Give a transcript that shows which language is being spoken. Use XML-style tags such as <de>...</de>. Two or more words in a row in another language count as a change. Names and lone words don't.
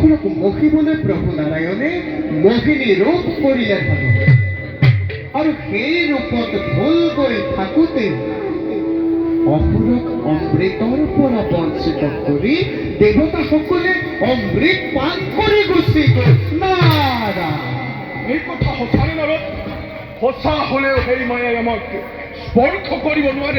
<as>অপরূপ মহি বলে প্রভু নারায়ণে মোহিনী রূপ করিয়া থাকো আর সেই রূপত ভুল গৈ থাকোতে অপরূপ অমৃতৰ পৰা বঞ্চিত কৰি দেৱতা সকলে অমৃত পান কৰি গুচি গ'ল। নাৰায়ণ, এই কথা সঁচাই নারদ? সঁচা হলেও সেই মায়াই আমাক স্পৰ্শ কৰিব নোৱাৰে।</as>